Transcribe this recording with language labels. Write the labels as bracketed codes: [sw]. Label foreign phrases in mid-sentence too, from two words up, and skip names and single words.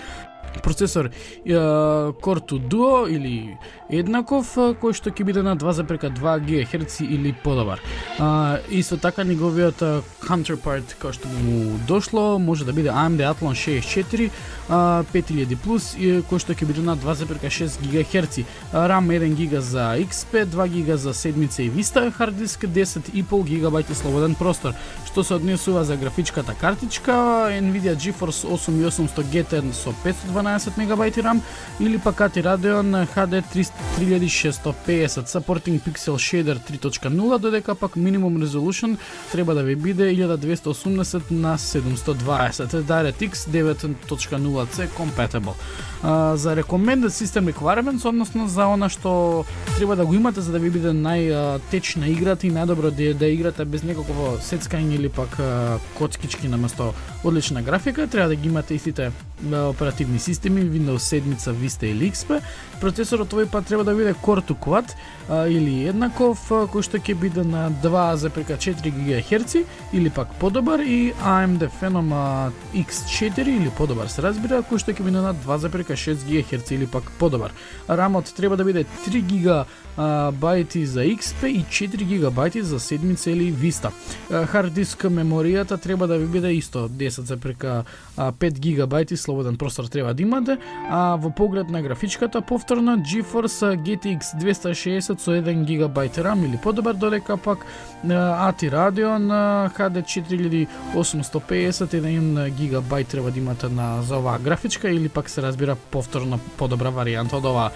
[mk] Процесор Core 2 Duo или еднаков, кој што ќе биде на 2,2 GHz или подобар. Исто така неговиот counterpart кој што му дошло може да биде AMD Athlon 64 5000+, кој што ќе биде на 2,6 GHz. RAM 1 GB за XP, 2 GB за седмица и Vista, [en] hard disk [mk] 10,5 GB слободен простор. Што се однесува за графичката картичка, Nvidia GeForce 8800 GT со 512 MB RAM или пак ATI Radeon HD 3650 supporting Pixel Shader 3.0, додека пак [en] minimum resolution [mk] треба да ви биде 1280 на 720, DirectX 9.0C compatible. За [en] recommended system requirements, [mk] односно за она што треба да го имате за да ви биде најтечна играта и најдобро да играте без некакво сецкање или пак коцкички наместо одлична графика, треба да ги имате истите оперативни системи Windows 7, Vista или XP. Процесорот овој пат треба да биде Core 2 Quad или еднаков, кој што ќе биде на 2,4 GHz или пак подобар, и AMD Phenom X4 или подобар се разбира, кој што ќе биде на 2,6 GHz или пак подобар. RAM-от треба да биде 3 GB за XP и 4 GB за седмица или Vista. [en] Hard disk [mk] меморијата треба да ви биде исто 10,5 GB слободен простор треба да имате, а во поглед на графичката повторно GeForce GTX 260 со 1 GB RAM или подобар, додека пак ATI Radeon HD 4850 1 GB треба да имате за оваа графичка или пак се разбира повторно подобра варијанта од оваа.